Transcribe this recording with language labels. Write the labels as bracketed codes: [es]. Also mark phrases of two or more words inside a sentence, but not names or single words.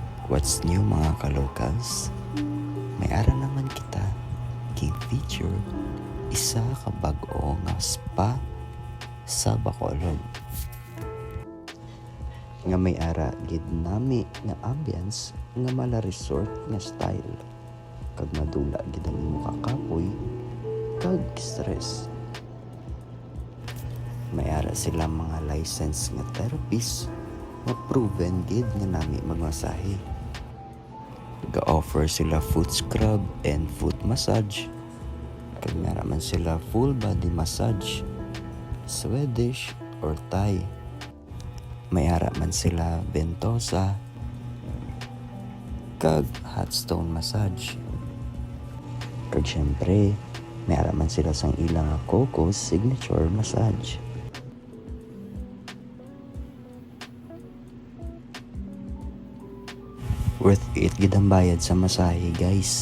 [en] What's new [hil] mga kalocals? May ara naman kita king feature isa ka bag-o nga spa sa Bacolod. Nga may ara gid nami nga ambience nga mala resort nga style. Kag madula gid ang imong kakapoy kag stress. May ara sila mga licensed nga therapist nga proven gid nga nami magmasahe. Ga-offer sila [en] foot scrub and foot massage. [hil] Kag naraman sila [en] full body massage, [hil] Swedish or Thai. May ara man sila Ventosa kag [en] hot stone massage. [hil] Kag syempre, may ara man sila sang ilang Coco [en] signature massage. Worth it [hil] gid ang bayad sa masahe guys.